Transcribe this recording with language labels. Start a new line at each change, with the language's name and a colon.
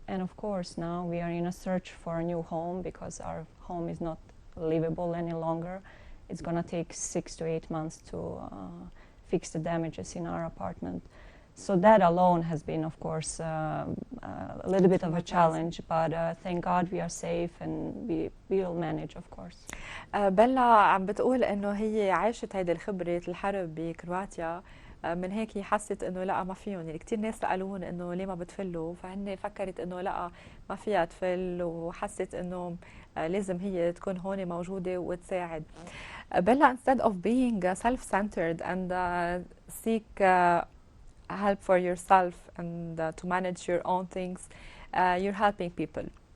English: And of course, now we are in a search for a new home because our home is not livable any longer. It's going to take 6 to 8 months to fix the damages in our apartment. So that alone has been, of course, a little bit of a challenge, but thank God we are safe and we will manage, of course.
Arabic: بيلا عم بتقول انه هي عاشت هيدي الخبرة الحرب بكرواتيا، من هيك هي حست انه لا ما فيهم. يعني كثير ناس سالون انه ليه ما بتفلوا، فهن فكرت انه لا ما فيها تفل، وحست انه لازم هي تكون هون موجودة وتساعد.
English: بيلا, instead of being self-centered and seek help for yourself and to manage your own things, you're helping people.